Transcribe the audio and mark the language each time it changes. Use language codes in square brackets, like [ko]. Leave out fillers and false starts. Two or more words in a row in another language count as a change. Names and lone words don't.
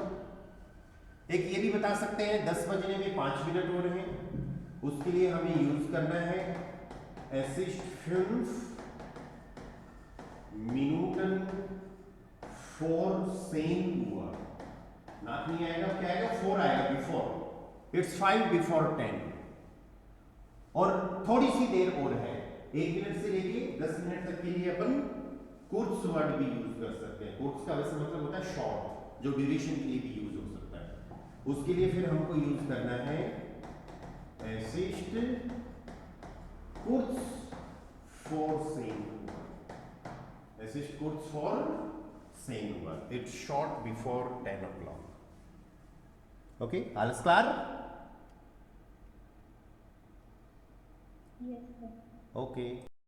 [hi] एक ये भी बता सकते हैं 10 बजने में 5 मिनट हो रहे हैं, उसके लिए हमें यूज करना है [de] Es ist 5 Minuten vor 10 Uhr। [hi] नाक नहीं आएगा, क्या आएगा, 4 आएगा, बिफोर। [en] इट्स 5 before 10। [hi] और थोड़ी सी देर और है, 1 मिनट से लेके 10 मिनट तक के लिए अपन कुर्स वर्ड भी यूज कर सकते हैं। कुर्स का वैसे मतलब होता है शॉर्ट, जो ड्यूरेशन के लिए भी यूज हो सकता है। उसके लिए फिर हमको यूज करना है [de] Es ist kurz vor 10 Uhr। Es ist kurz vor 10 Uhr। [en] It's short before 10 o'clock। [de] Okay, alles klar? [en] yes sir. Okay।